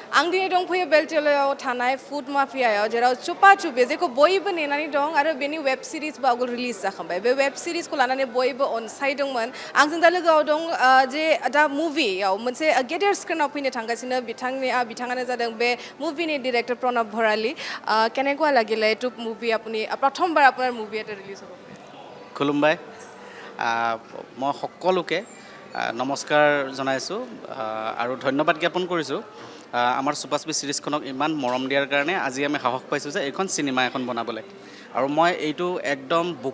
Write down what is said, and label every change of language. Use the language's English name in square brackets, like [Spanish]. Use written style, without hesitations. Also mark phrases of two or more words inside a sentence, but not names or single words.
[Bodo] आं दिनै दंफैयो बेलटलायाव थानाय फुड माफियायाव जेराव चुपा चुपि जेखौ बयबो नेनानै दं आरो बेनि वेब सिरिजबो आवगोल रिलिज जाखांबाय बे वेब सिरिजखौ लानानै बयबो अनसायदोंमोन आंजों दा लोगोआव दं जे दा मुभियाव मोनसे गेदेर स्क्रिनाव फैनो थांगासिनो बिथाङानो जादों बे मुभिनि डिरेक्टर प्रणब भराली [Assamese] কেনেকুৱা লাগিলে এইটো মুভি আপুনি প্ৰথমবাৰ আপোনাৰ মুভি এটা ৰিলিজ হ'ব খুলুমবাই মই সকলোকে নমস্কাৰ জনাইছোঁ আৰু ধন্যবাদ জ্ঞাপন কৰিছোঁ আমাৰ চুপাচুপি চিৰিজখনক ইমান মৰম দিয়াৰ কাৰণে আজি আমি সাহস পাইছোঁ যে এইখন চিনেমা এখন বনাবলৈ আৰু মই এইটো একদম বুকু